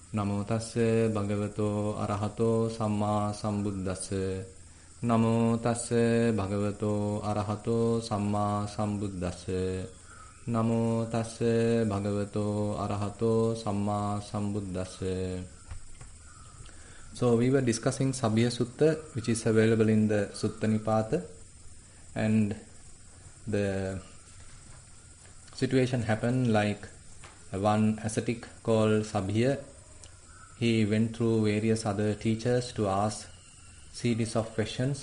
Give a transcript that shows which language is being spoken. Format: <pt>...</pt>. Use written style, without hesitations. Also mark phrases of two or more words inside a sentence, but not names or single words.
<pi>Namo tassa bhagavato arahato samma sambuddhassa. Namo tassa bhagavato arahato samma sambuddhassa. Namo tassa bhagavato arahato samma sambuddhassa.</pi> <en>So we were discussing Sabhiya Sutta, which is available in the Sutta Nipata, and the situation happened like one ascetic called Sabhiya. He went through various other teachers to ask series of questions.</en>